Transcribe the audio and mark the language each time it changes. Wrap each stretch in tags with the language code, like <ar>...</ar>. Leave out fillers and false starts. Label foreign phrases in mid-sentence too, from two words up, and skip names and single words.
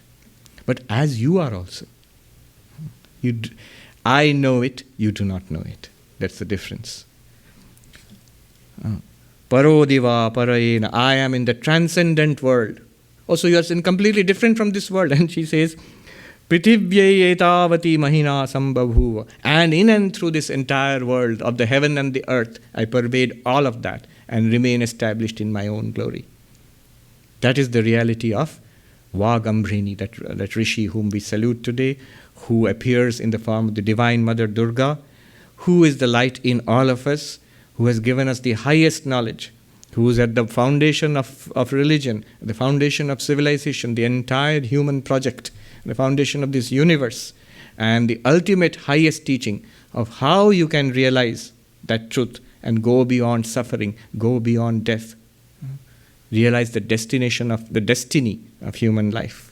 <en>But as you are also. I know it, you do not know it. That's the difference.</en> <sa>Parodiva parayena,</sa> <en>I am in the transcendent world. Also, you are completely different from this world. And she says,</en> <sa>Prithivye etavati mahina sambhabhuva.</sa> <en>And in and through this entire world of the heaven and the earth, I pervade all of that and remain established in my own glory. That is the reality of Vagambhrini, that rishi whom we salute today, who appears in the form of the Divine Mother Durga, who is the light in all of us, who has given us the highest knowledge, who is at the foundation of religion, the foundation of civilization, the entire human project, the foundation of this universe, and the ultimate highest teaching of how you can realize that truth and go beyond suffering, go beyond death, realize the destiny of human life.</en>